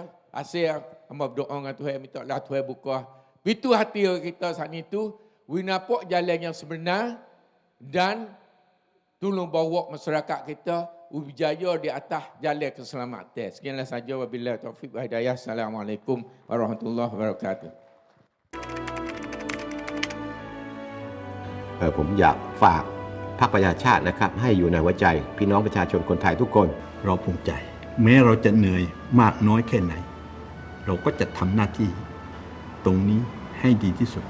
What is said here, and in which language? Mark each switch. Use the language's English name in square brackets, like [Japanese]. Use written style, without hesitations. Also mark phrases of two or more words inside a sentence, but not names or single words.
[Malay] Asyik hamba berdoa dengan Tuhan, minta Allah Tuhan buka pintu hati kita saat itu, we nampak jalan yang sebenar dan tolong bawa masyarakat kita berjaya di atas jalan keselamatan. Sekianlah saja, [Arabic] وبالله التوفيق والهداية. السلام عليكم ورحمة الله وبركاته. [Thai] ผมอยากฝากพรรคประชาชาตินะครับให้อยู่ในหัวใจพี่น้องประชาชนคนไทยทุกคน เราภูมิใจ แม้เราจะเหนื่อยมากน้อยแค่ไหน เราก็จะทำหน้าที่ตรงนี้ให้ดีที่สุด